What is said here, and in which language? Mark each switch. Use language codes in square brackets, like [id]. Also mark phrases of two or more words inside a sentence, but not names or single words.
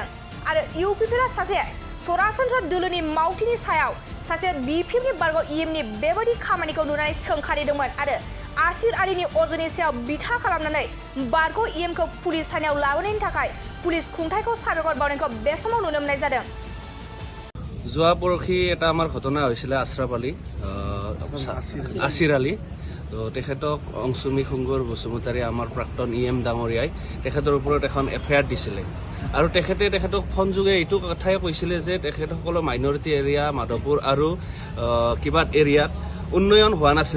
[brx] आरो UPPआ सासे सरासनस्रा दोलोनि मावथिनि सायाव सासे BPFनि बारग' EMनि बेबायदि खामानिखौ नुनानै सोंखारिदोंमोन आरो आसिर आलीनि अजदनि सायाव बिथा खालामनानै बारग' EMखौ पुलिस थानायाव लाबोनायनि थाखाय पुलिस खुंथायखौ साबायखर बावनायखौ बे समाव नुनो मोननाय जादों। [as] যোৱা পৰহি এটা আমাৰ ঘটনা হৈছিলে আশ্ৰাফ আলী আছিৰ আলী তো তেখেতক অংশুমী খুংগুৰ বসুমতাৰী আমাৰ প্ৰাক্তন EM ডাঙৰীয়াই তেখেতৰ ওপৰত এখন FIR দিছিলে আৰু তেখেতক ফোনযোগে এইটো কথাই কৈছিলে যে তেখেতসকলৰ মাইনৰিটি এৰিয়া মাধৱপুৰ আৰু কিবা এৰিয়াত উন্নয়ন হোৱা নাছিলে।